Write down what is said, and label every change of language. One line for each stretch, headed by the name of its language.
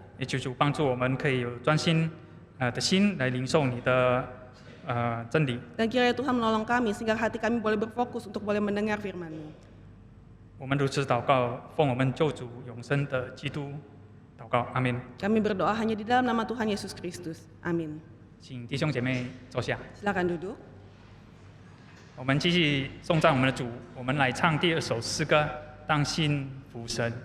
Chinese: 也求主帮助我们可以有专心的心来领受你的真理。
Indonesian: Dan kiranya Tuhan menolong kami sehingga hati kami boleh berfokus untuk boleh mendengar firman-Mu.
Chinese: 我们如此祷告，奉我们救主永生的基督祷告，阿门。
Indonesian: Kami berdoa hanya di dalam nama Tuhan Yesus Kristus. Amin.
Chinese: 请弟兄姐妹坐下，
Indonesian: Silakan duduk.
Chinese: 我们继续颂赞我们的主。我们来唱第二首诗歌，当信服神。